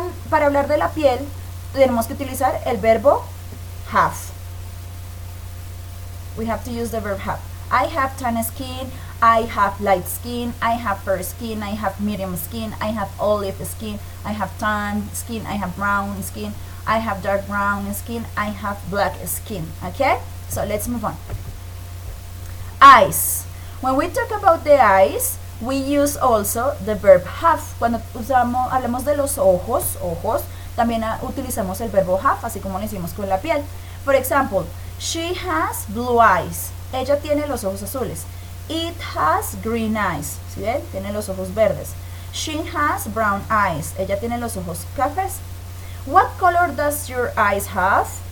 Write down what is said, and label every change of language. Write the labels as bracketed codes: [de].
[es] Para hablar de la piel, tenemos que utilizar el verbo have. [en] We have to use the verb have. I have tan skin, I have light skin, I have fair skin, I have medium skin, I have olive skin, I have tan skin, I have brown skin, I have dark brown skin, I have black skin. Okay? So let's move on. Eyes. When we talk about the eyes, we use also the verb have. [es] Cuando hablamos de los ojos, también utilizamos el verbo have, así como lo hicimos con la piel. [en] For example, she has blue eyes. [es] Ella tiene los ojos azules. [en] It has green eyes. [es] ¿Sí ven? Tiene los ojos verdes. [en] She has brown eyes. [es] Ella tiene los ojos cafés. [en] What color does your eyes have?